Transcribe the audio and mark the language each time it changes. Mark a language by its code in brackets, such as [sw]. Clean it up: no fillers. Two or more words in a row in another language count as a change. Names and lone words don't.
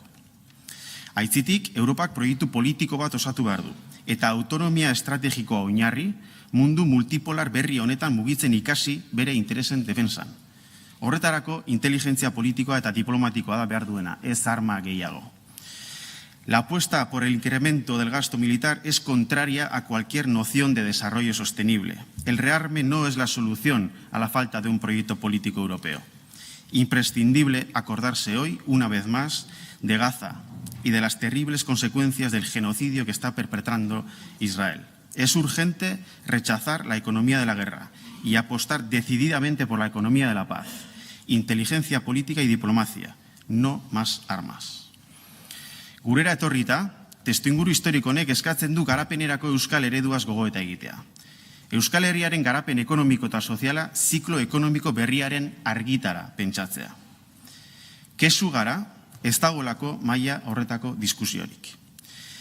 [eu] Aitzitik, Europak proiektu politiko bat osatu behar du, eta autonomia estrategikoa oinarri mundu multipolar berri honetan mugitzen ikasi bere interesen defensan. Horretarako, inteligentzia politikoa eta diplomatikoa da behar duena, ez arma gehiago. [es] La apuesta por el incremento del gasto militar es contraria a cualquier noción de desarrollo sostenible. El rearme no es la solución a la falta de un proyecto político europeo. Imprescindible acordarse hoy, una vez más, de Gaza y de las terribles consecuencias del genocidio que está perpetrando Israel. Es urgente rechazar la economía de la guerra y apostar decididamente por la economía de la paz, inteligencia política y diplomacia, no más armas. [eu] Gurera etorrita, testuinguru historiko honek eskatzen du garapenerako euskal ereduaz gogoeta egitea. Euskal Herriaren garapen ekonomiko eta soziala ziklo ekonomiko berriaren argitara pentsatzea. Kesu gara, ez dagolako maila horretako diskusiorik.